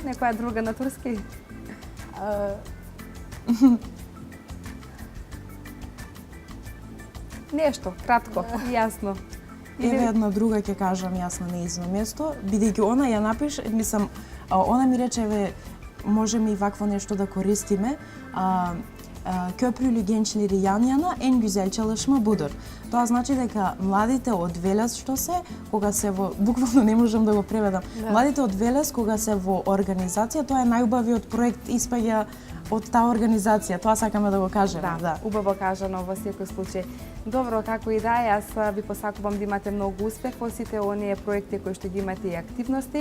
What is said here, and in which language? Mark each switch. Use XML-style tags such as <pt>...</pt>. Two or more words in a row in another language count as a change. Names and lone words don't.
<mk>Некоја друга на турски? Нешто, кратко, јасно. Еве една друга ќе кажам јас на нејзино место, бидејќи она ја напише, она ми рече, еве, можеме и вакво нешто да користиме.</mk> <tr>Köprülü gençleri yan yana en güzel çalışma budur.</tr> <mk>Тоа значи дека младите од Велес што се, кога се во буквално не можам да го преведам. Младите од Велес кога се во организација, тоа е најубавиот проект испаѓа од таа организација. Тоа сакаме да го кажеме, да. Убаво кажано во секој случај. Добро, како и да е, јас ви посакувам да имате многу успех во сите оние проекти кои што ги имате и активности.</mk>